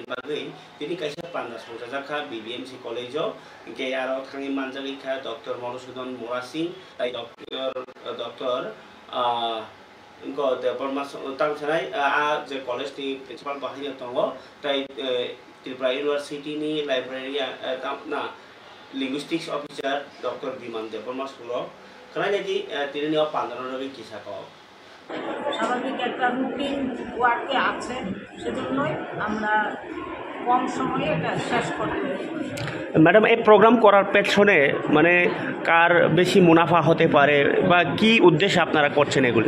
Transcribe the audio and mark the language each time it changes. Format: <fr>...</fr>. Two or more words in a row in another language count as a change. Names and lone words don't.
<trp>बागै तिनि काइसा पान्दा संजाजाखा बीबीएमसी कलेजो के आरो थांनि मानजागैखा डॉक्टर मधुसूदन मोरासिं ताई डॉक्टर इनको देबरमा तांसानाय जे कलेज नि प्रिन्सिपाल बाहायनो दङ ताई त्रिपुरा यूनिवर्सिटी नि लाइब्रेरी ना</trp> <en>linguistics officer</en> <trp>डॉक्टर বিমান দেববর্মা সুলো খানাইদি তিনি পান্দানোর কিসা কও</trp> <bn>স্বাভাবিক একটা</bn> <en>routine work</en> <bn>আছে সেজন্যই আমরা কম সময়ে এটা শেষ করতে ম্যাডাম এই প্রোগ্রাম করার পেছনে মানে কার বেশি মুনাফা হতে পারে বা কি উদ্দেশ্যে আপনারা করছেন এগুলি</bn>